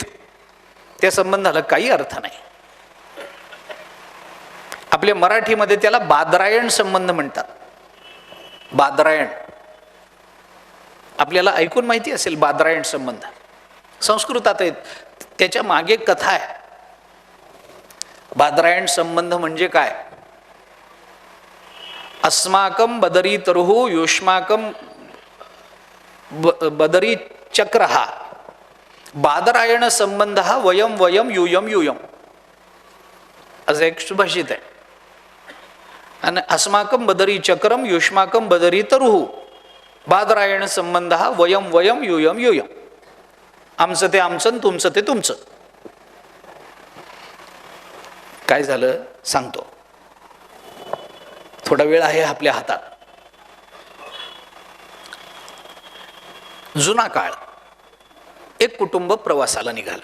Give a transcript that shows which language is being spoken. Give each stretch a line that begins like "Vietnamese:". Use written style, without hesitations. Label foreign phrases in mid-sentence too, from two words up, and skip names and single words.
Marathi: त्या संबंधाला काही अर्थ नाही. आपल्या मराठीमध्ये त्याला बादरायण संबंध म्हणतात. बादरायण आपल्याला ऐकून माहिती असेल. बादरायण संबंध संस्कृतात आहेत, त्याच्या मागे कथा आहे. बादरायण संबंध म्हणजे काय?
Sanskrit: अस्माकं बदरी तरुः युष्माकं बदरी चक्रहा, बादरायण संबंध हा वयम वयम युयम युयम
Marathi: असं एक सुभाषित आहे.
Sanskrit: आणि अस्माकं बदरी चक्रम युष्माकं बदरी तरुः, बादरायण संबंध हा वयम वयम युयम युयम.
Marathi: आमचं ते आमचं, तुमचं ते तुमचं. काय झालं सांगतो. थोडा वेळ आहे आपल्या हातात. जुना काळ. एक कुटुंब प्रवासाला निघालं.